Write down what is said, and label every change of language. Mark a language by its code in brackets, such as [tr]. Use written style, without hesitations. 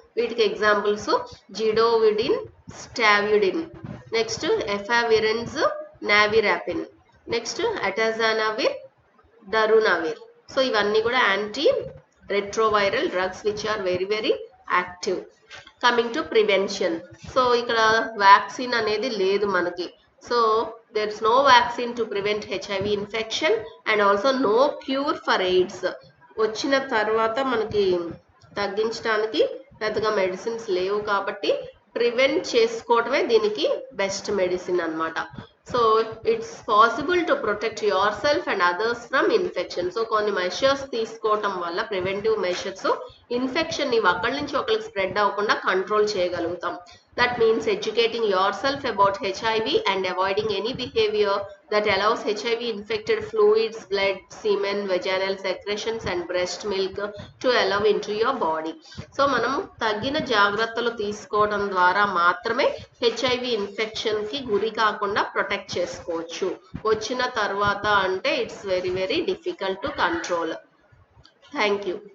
[te] వీటికి examples జిడోవిడిన్, స్టావ్యుడిన్, next ఎఫావిరెన్స్, నావిరాపిన్, next అటాజానావిర్, డరునావిర్. So ఇవన్నీ కూడా [en] Anti retroviral drugs which are very very active. Coming to prevention. [te] So ఇక్కడ vaccine అనేది లేదు మనకి. [en] So there is no vaccine to prevent HIV infection and also no cure for AIDS. [te] వచ్చిన తర్వాత మనకి తగ్గించడానికి పెద్దగా మెడిసిన్స్ లేవు కాబట్టి ప్రివెంట్ చేసుకోవడమే దీనికి బెస్ట్ మెడిసిన్ అన్నమాట. [en] So it's possible to protect yourself and others from infection. [te] So కొన్ని మెషర్స్ తీసుకోవటం వల్ల, ప్రివెంటివ్ మెషర్స్, ఇన్ఫెక్షన్ ని ఒకళ్ళ నుంచి ఒకరికి స్ప్రెడ్ అవ్వకుండా కంట్రోల్ చేయగలుగుతాం. [en] That means educating yourself about HIV and avoiding any behavior that allows HIV infected fluids, blood, semen, vaginal secretions and breast milk to allow into your body. [te] So మనం తగిన జాగ్రత్తలు తీసుకోవడం ద్వారా మాత్రమే HIV ఇన్ఫెక్షన్ కి గురి కాకుండా ప్రొటెక్ట్ చేసుకోవచ్చు. వచ్చిన తర్వాత అంటే [en] It's very very difficult to control. Thank you.